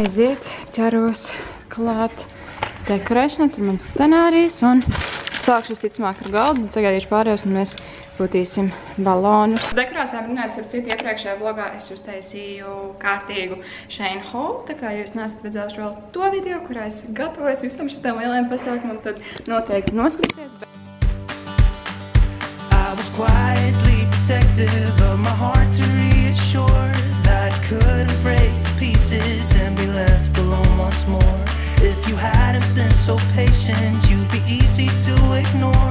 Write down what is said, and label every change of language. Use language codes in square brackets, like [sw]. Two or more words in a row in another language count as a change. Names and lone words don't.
[lv] Aiziet, ķeros klāt dekorēšanai, tur mans scenārijs, un sākšu visticamāk ar galdu, sagaidīšu pārējos, un mēs būtīsim balonus. Dekorācijām runājot ar citu iepriekšējā vlogā, es uztaisīju kārtīgu Shane Hall, tā kā jūs neesat redzējuši vēl to video, kurā es gatavojos visam šitam lielajam pasākumam, tad noteikti noskatīties. [en] I was quietly protective of my heart to reassure that it couldn't break to pieces and be left alone once more. If you hadn't been so patient, you'd be easy to ignore.